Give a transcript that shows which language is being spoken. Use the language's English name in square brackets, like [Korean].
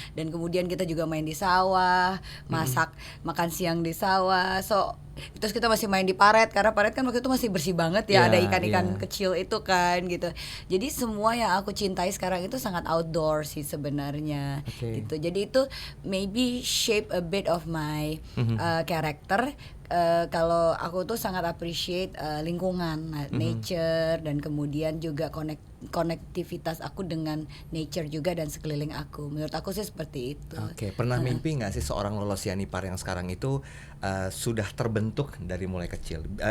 [Indonesian] Dan kemudian kita juga main di sawah, makan siang di sawah. So terus kita masih main di paret, karena paret kan waktu itu masih bersih banget ya, ada ikan-ikan kecil itu kan gitu. Jadi semua yang aku cintai sekarang itu sangat outdoor sih sebenarnya gitu. Jadi itu [English] maybe shape a bit of my character. [Indonesian] Kalau aku tuh sangat appreciate lingkungan, nature, dan kemudian juga konektivitas aku dengan nature juga dan sekeliling aku. Menurut aku sih seperti itu. Oke, pernah mimpi nggak sih seorang Lolo Sianipar yang sekarang itu sudah terbentuk dari mulai kecil?